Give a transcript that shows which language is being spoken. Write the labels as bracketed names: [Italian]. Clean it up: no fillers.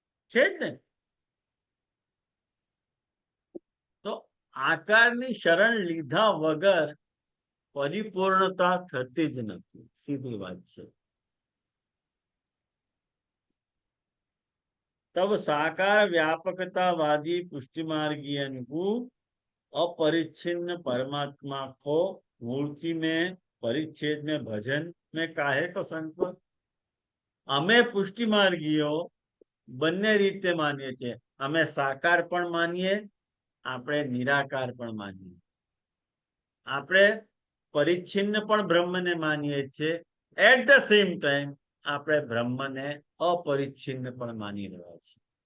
[Gujarati] છે જ ને? તો આકારની શરણ લીધા વગર પરિપૂર્ણતા થતી જ નથી. સીધી વાત છે. [Hindi] तब साकार व्यापकतावादी पुष्टि मार्गीयन को अपरिच्छिन्न परमात्मा को मूर्ति में परिच्छेद में भजन में काहे को संकल्प. [Gujarati] અમે પુષ્ટિ માર્ગીઓ બંને રીતે માનીએ છીએ. અમે સાકાર પણ માનીએ, આપણે નિરાકાર પણ માનીએ. આપણે પરિચ્છિન્ન પણ બ્રહ્મને માનીએ છીએ. [English] at the same time [Gujarati] આપણે બ્રહ્મને અપરિચ્છિન્ન પણ માની રહ્યા છીએ.